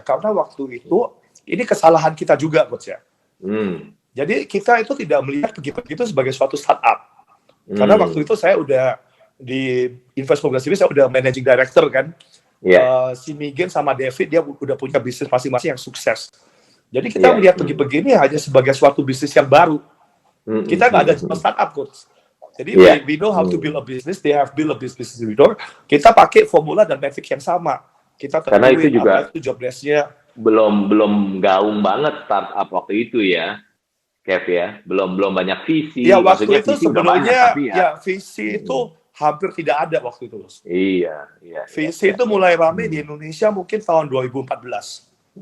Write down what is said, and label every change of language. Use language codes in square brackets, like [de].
[id] Karena waktu itu ini kesalahan kita juga, Coach ya. Jadi kita itu tidak melihat pegi-pegi itu sebagai suatu startup. Karena waktu itu saya udah di Invest Progress TV, saya udah managing director kan. Si Migen sama David dia udah punya bisnis masing-masing yang sukses. Jadi kita melihat pegi-pegi ini hanya sebagai suatu bisnis yang baru. Kita nggak ada startup, Coach. Jadi [en] we know how to build a business, they have built a business leader. [id] Kita pakai formula dan metrik yang sama. Kita karena itu juga itu job desk-nya belum gaung banget startup waktu itu ya, Kev ya. Belum banyak visi. Ya waktu itu sebenarnya visi itu hampir tidak ada waktu itu. Iya. Visi itu mulai ramai di Indonesia mungkin tahun 2014.